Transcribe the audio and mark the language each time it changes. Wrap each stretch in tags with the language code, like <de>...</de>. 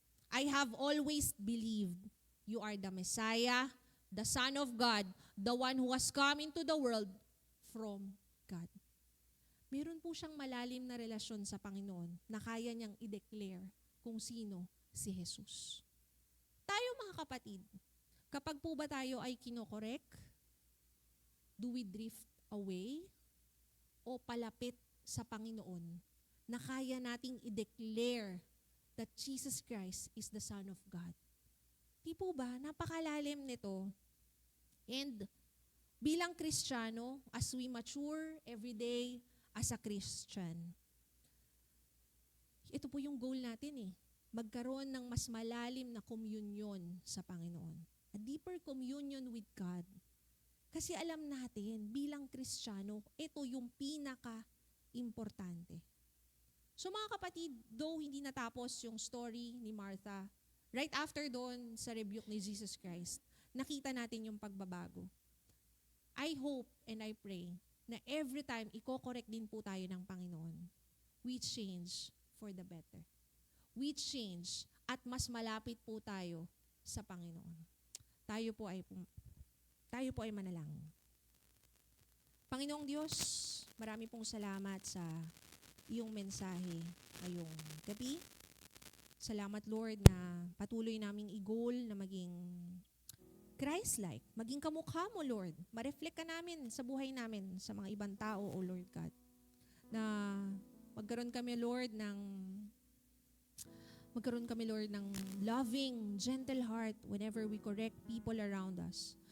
<en>I have always believed you are the Messiah, the Son of God, the one who has come into the world from God.</en> <tl>Meron po siyang malalim na relasyon sa Panginoon na kaya niyang i-declare kung sino si Jesus. Tayo mga kapatid, kapag po ba tayo ay kinokorek,</tl> <en>do we drift away</en> <tl>o palapit sa Panginoon na kaya nating i-declare</tl> <en>that Jesus Christ is the Son of God?</en> <tl>Di po ba? Napakalalim nito.</tl> <en>And</en> <tl>bilang Kristiyano,</tl> <en>as we mature every day as a Christian,</en> <tl>ito po yung</tl> <en>goal</en> <tl>natin eh. Magkaroon ng mas malalim na communion sa Panginoon.</tl> <en>A deeper communion with God.</en> <tl>Kasi alam natin, bilang Kristiyano, ito yung pinaka-importante. So mga kapatid, though hindi natapos yung story ni Martha, right after doon sa rebuke ni Jesus Christ, nakita natin yung pagbabago.</tl> <en>I hope and I pray na every time</en> <tl>i-correct din po tayo ng Panginoon,</tl> <en>we change for the better. We change</en> <tl>at mas malapit po tayo sa Panginoon. Tayo po ay manalangin. Panginoong Diyos, marami pong salamat sa iyong mensahe ngayong gabi. Salamat Lord na patuloy naming i-goal na maging Christ-like, maging kamukha mo Lord. Ma-reflect ka namin sa buhay namin sa mga ibang tao, O Lord God. Na magkaroon kami Lord ng</tl> <en>loving, gentle heart whenever we correct people around us.</en>